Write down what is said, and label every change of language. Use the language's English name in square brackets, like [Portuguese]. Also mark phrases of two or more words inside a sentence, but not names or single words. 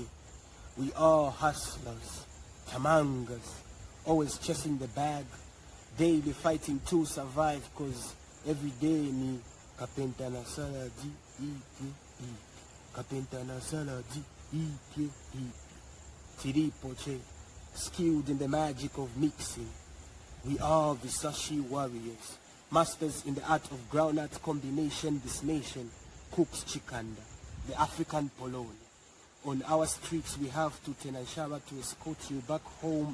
[English] We are hustlers, tamangas, always chasing the bag, daily fighting to survive, cause every day me [Nyanja] kapenta na saladi, kapenta na saladi, [English] Tilipoche, skilled in the magic of mixing. We are the Sashi warriors, masters in the art of groundnut combination. This nation cooks chikanda, the African Poloni. On our streets, we have to Tenanshara to escort you back home.